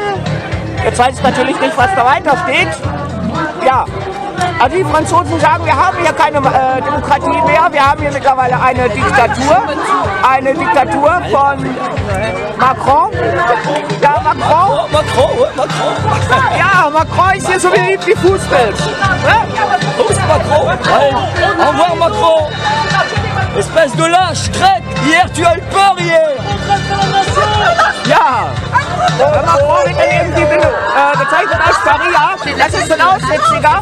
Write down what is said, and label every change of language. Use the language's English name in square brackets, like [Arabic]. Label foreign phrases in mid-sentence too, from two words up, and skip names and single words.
[German] Jetzt weiß ich natürlich nicht, was da weiter steht. Ja, also die Franzosen sagen, wir haben hier keine Demokratie mehr. Wir haben hier mittlerweile eine Diktatur. Eine Diktatur von Macron. Ja, Macron. Ja, Macron ist hier so beliebt wie Fußpilz. [French] Où est Macron? Au revoir Macron. Espèce de lâche, crête. Hier, tu as eu peur hier. [German] Ja, Macron wird dann irgendwie bezeichnet als Paria. Das ist so ein Aussätziger.